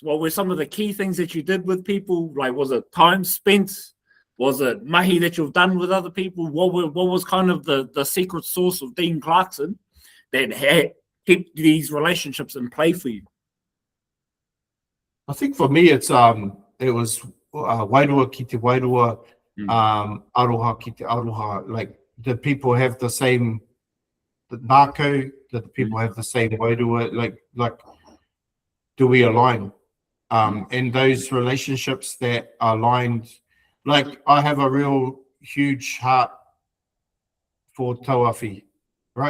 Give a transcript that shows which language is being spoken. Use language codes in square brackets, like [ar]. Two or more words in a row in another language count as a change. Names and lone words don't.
[en] What were some of the key things that you did with people? Was it time spent? Was it mahi that you've done with other people? What was kind of the secret sauce of Dean Clarkson that keep these relationships in play for you? I think for me, it was [mi] wairua ki te wairua, aroha ki te aroha. [en] Like, the people have the same nākau, that the people have the same wairua, like do we align? And those relationships that are aligned, like, I have a real huge heart for tauwhi, right?